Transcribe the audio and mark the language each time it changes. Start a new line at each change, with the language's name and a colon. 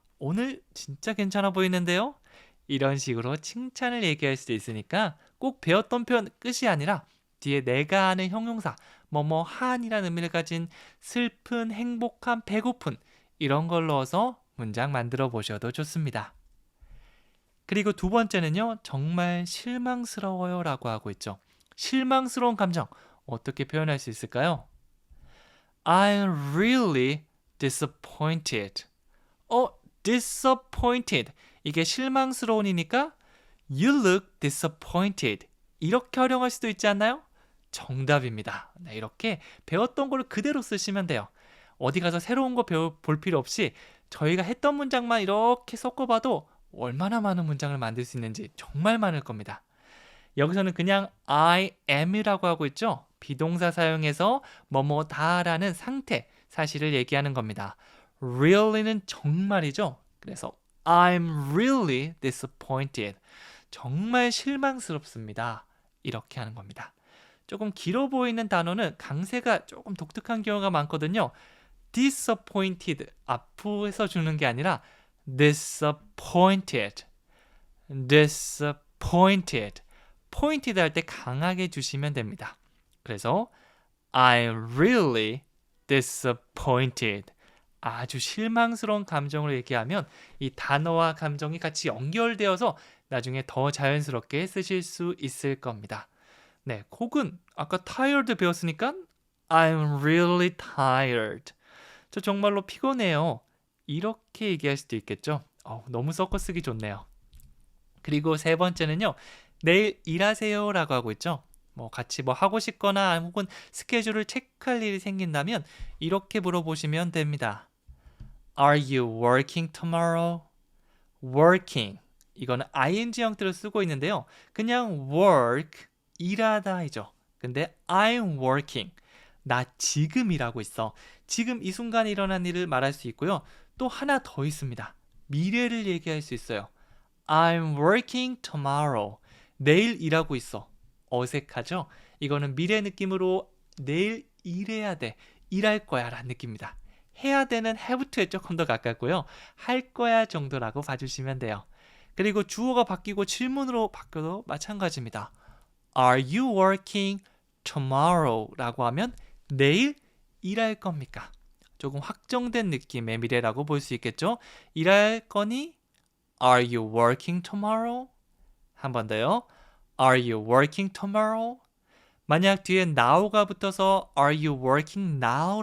Korean: 오늘 진짜 괜찮아 보이는데요? 이런 식으로 칭찬을 얘기할 수도 있으니까 꼭 배웠던 표현 끝이 아니라 뒤에 내가 하는 형용사 뭐뭐한이라는 의미를 가진 슬픈, 행복한, 배고픈 이런 걸 넣어서 문장 만들어 보셔도 좋습니다. 그리고 두 번째는요. 정말 실망스러워요 라고 하고 있죠. 실망스러운 감정 어떻게 표현할 수 있을까요?
English: I'm really disappointed. disappointed.
Korean: 이게 실망스러운이니까
English: You look disappointed.
Korean: 이렇게 활용할 수도 있지 않나요? 정답입니다. 네, 이렇게 배웠던 걸 그대로 쓰시면 돼요. 어디 가서 새로운 거 볼 필요 없이 저희가 했던 문장만 이렇게 섞어봐도 얼마나 많은 문장을 만들 수 있는지 정말 많을 겁니다. 여기서는 그냥 I am이라고 하고 있죠. 비동사 사용해서 뭐뭐다라는 상태, 사실을 얘기하는 겁니다. really는 정말이죠. 그래서
English: I'm really disappointed.
Korean: 정말 실망스럽습니다. 이렇게 하는 겁니다. 조금 길어 보이는 단어는 강세가 조금 독특한 경우가 많거든요. disappointed 앞에서 주는 게 아니라 disappointed, disappointed, pointed 할 때 강하게 주시면 됩니다. 그래서
English: I'm really disappointed.
Korean: 아주 실망스러운 감정으로 얘기하면 이 단어와 감정이 같이 연결되어서 나중에 더 자연스럽게 쓰실 수 있을 겁니다. 네, 혹은 아까 tired 배웠으니까
English: I'm really tired.
Korean: 저 정말로 피곤해요. 이렇게 얘기할 수도 있겠죠. 너무 섞어 쓰기 좋네요. 그리고 세 번째는요. 내일 일하세요 라고 하고 있죠. 뭐 같이 뭐 하고 싶거나 혹은 스케줄을 체크할 일이 생긴다면 이렇게 물어보시면 됩니다.
English: Are you working tomorrow? working.
Korean: 이거는 ing 형태로 쓰고 있는데요. 그냥 work, 일하다이죠.
English: 근데 I'm working.
Korean: 나 지금 일하고 있어. 지금 이 순간에 일어난 일을 말할 수 있고요. 또 하나 더 있습니다. 미래를 얘기할 수 있어요.
English: I'm working tomorrow.
Korean: 내일 일하고 있어. 어색하죠? 이거는 미래 느낌으로 내일 일해야 돼. 일할 거야 라는 느낌입니다. 해야 되는 have to에 조금 더 가깝고요. 할 거야 정도라고 봐주시면 돼요. 그리고 주어가 바뀌고 질문으로 바뀌어도 마찬가지입니다.
English: Are you working tomorrow?
Korean: 라고 하면 내일 일할 겁니까? 조금 확정된 느낌의 미래라고 볼 수 있겠죠? 일할 거니?
English: Are you working tomorrow?
Korean: 한 번 더요.
English: Are you working tomorrow?
Korean: 만약 뒤에 now가 붙어서
English: Are you working now?